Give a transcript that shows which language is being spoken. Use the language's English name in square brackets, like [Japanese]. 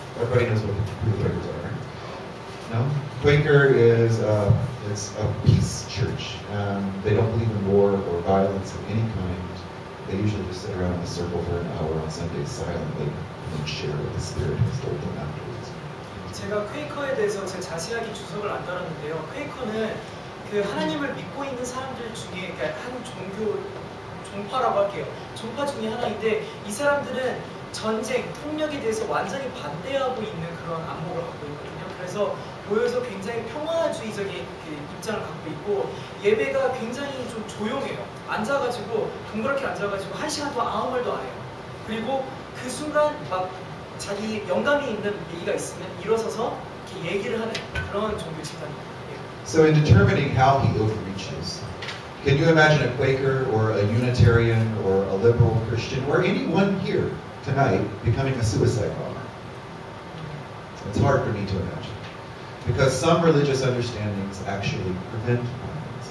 [English] Everybody knows what the Quakers are, right? No? Quaker is it's a peace church. They don't believe in war or violence of any kind. They usually just sit around in a circle for an hour on Sundays silently and share what the Spirit has told them afterwards. [Korean] 제가 퀘이커에 대해서 제가 자세하게 주석을 안 달았는데요. 퀘이커는 그 하나님을 믿고 있는 사람들 중에 그러니까 한 종파라고 할게요. 종파 중에 하나인데 이 사람들은 전쟁, 폭력에 대해서 완전히 반대하고 있는 그런 안목을 갖고 있거든요. 그래서 모여서 굉장히 평화주의적인 입장을 갖고 있고 예배가 굉장히 좀 조용해요. 앉아가지고 동그랗게 앉아가지고 1시간 동안 아무 말도 안 해요. 그리고 그 순간 막 자기 영감이 있는 얘기가 있으면 일어서서 이렇게 얘기를 하는 그런 종교 집단입니다. [English] So in determining how he overreaches, can you imagine a Quaker or a Unitarian or a liberal Christian or anyone here tonight becoming a suicide bomber? It's hard for me to imagine. Because some religious understandings actually prevent violence.